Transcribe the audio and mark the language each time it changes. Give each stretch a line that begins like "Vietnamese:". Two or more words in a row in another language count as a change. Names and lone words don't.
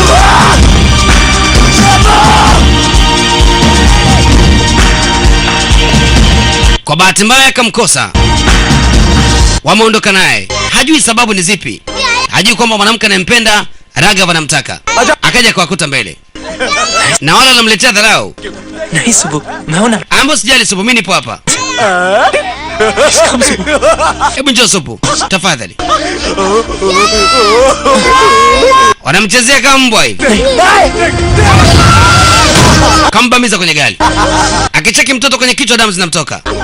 Swahili: Kwa bahati mbaya akamkosa. Wameondoka naye. Hajui sababu ni zipi. Hajui kwamba mwanamke anayempenda Ragav anamtaka. Akaja kuwakuta mbele. Na wala anamletea dharau.
Hindi: नहीं सुबह मैं हूं ना.
Swahili: Ambo sijali Supu, mimi nipo hapa. Hebu njoo Supu, tafadhali. Wanamchezea kama mbwa hivi. Kambamiza kwenye gari. Akicheki mtoto kwenye kichwa damu zinamtoka.